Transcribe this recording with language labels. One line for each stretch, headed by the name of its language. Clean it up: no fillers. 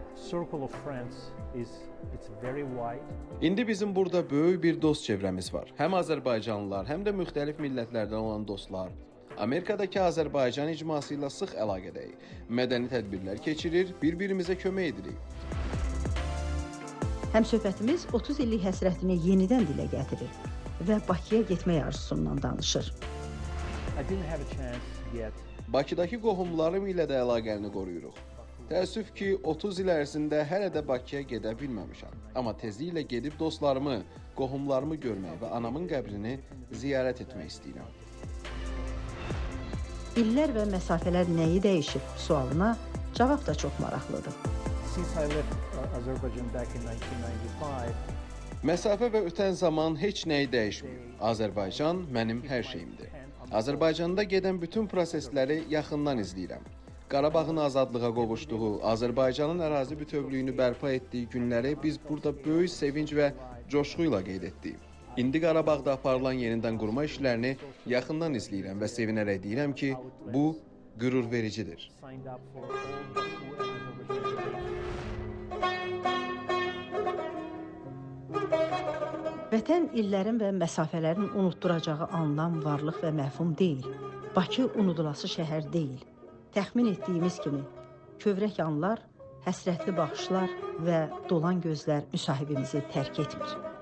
English: circle of friends it's very wide.
Azerbaijani: İndi bizim burada böyük bir dost çevrəmiz var. Həm Azərbaycanlılar, həm də müxtəlif millətlərdən olan dostlar. Amerikadakı Azərbaycan icması ilə sıx əlaqədəyik. Mədəni tədbirlər keçirir, bir-birimizə kömək edirik. Həmsöhbətimiz 30 illik həsrətini yenidən dilə gətirir və Bakıya getmək arzusundan danışır.
English: I didn't have a chance yet.
Azerbaijani: Bakıdakı qohumlarım ilə də əlaqəni qoruyuruq. Təəssüf ki, 30 il ərzində hələ də Bakıya gedə bilməmişəm. Amma tezliklə gedib dostlarımı, qohumlarımı görmək və anamın qəbrini ziyarət etmək istəyirəm. İllər və məsafələr nəyi dəyişib sualına cavab da çox maraqlıdır.
English: Since I left Azerbaijan back in 1995,
Azerbaijani: Məsafə və ötən zaman heç nəyi dəyişmir. Azərbaycan mənim hər şeyimdir. Azərbaycanda gedən bütün prosesləri yaxından izləyirəm. Qarabağın azadlığa qovuşduğu, Azərbaycanın ərazi bütövlüyünü bərpa etdiyi günləri biz burada böyük sevinc və coşğu ilə qeyd etdik. İndi Qarabağda aparılan yenidən qurma işlərini yaxından izləyirəm və sevinərək deyirəm ki, bu qürurvericidir.
English: signed up for all the Azerbaijan.
Azerbaijani: Vətən illərin və məsafələrin unutduracağı anlam, varlıq və məfhum deyil. Bakı unudulası şəhər deyil. Təxmin etdiyimiz kimi, kövrək anlar, həsrətli baxışlar və dolan gözlər müsahibimizi tərk etmir.